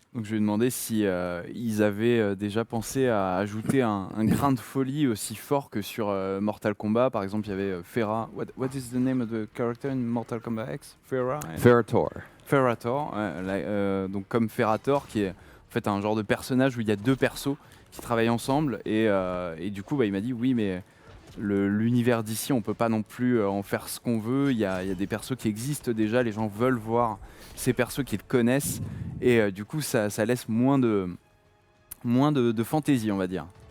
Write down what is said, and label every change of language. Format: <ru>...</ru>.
<fr>Donc je lui ai demandé si ils avaient déjà pensé à ajouter un grain de folie aussi fort que sur Mortal Kombat. Par exemple, il y avait Ferra.</fr> <en>What is the name of the character in Mortal Kombat X? Ferrator. Ferrator.</en> <fr>Donc comme Ferrator, qui est en fait un genre de personnage où il y a deux persos qui travaillent ensemble. Et du coup, il m'a dit oui, mais l'univers d'ici, on peut pas non plus en faire ce qu'on veut. Il y a des persos qui existent déjà. Les gens veulent voir ces persos qu'ils connaissent. Et du coup, ça laisse moins de fantaisie, on va dire.</fr>